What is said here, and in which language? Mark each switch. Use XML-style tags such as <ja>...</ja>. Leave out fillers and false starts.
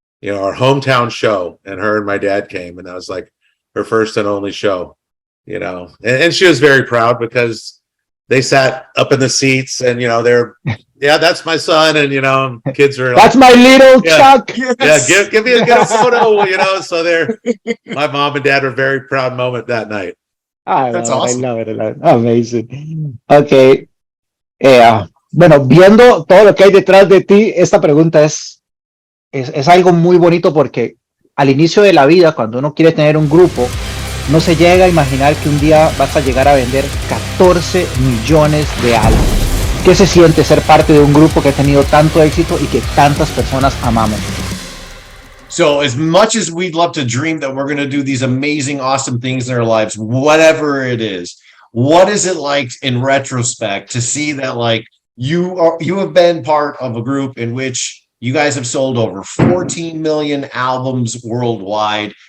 <en>Our hometown show, and her and my dad came, and that was like her first and only show, and she was very proud because they sat up in the seats, and they're, that's my son, and kids are that's like, my little Chuck. Yeah, give me a good photo, so my mom and dad were very proud moment that night. That's awesome. I love it. Amazing. Okay.</en> <es>Bueno, viendo todo lo que hay detrás de ti, esta pregunta es algo muy bonito, porque al inicio de la vida, cuando uno quiere tener un grupo, no se llega a imaginar que un día vas a llegar a vender 14 millones de álbumes. ¿Qué se siente ser parte de un grupo que ha tenido tanto éxito y que tantas personas amamos?</es> <en>So as much as we'd love to dream that we're going to do these amazing, awesome things in our lives, whatever it is, what is it like in retrospect to see that like you have been part of a group in which you guys have sold over 14 million albums worldwide?</en>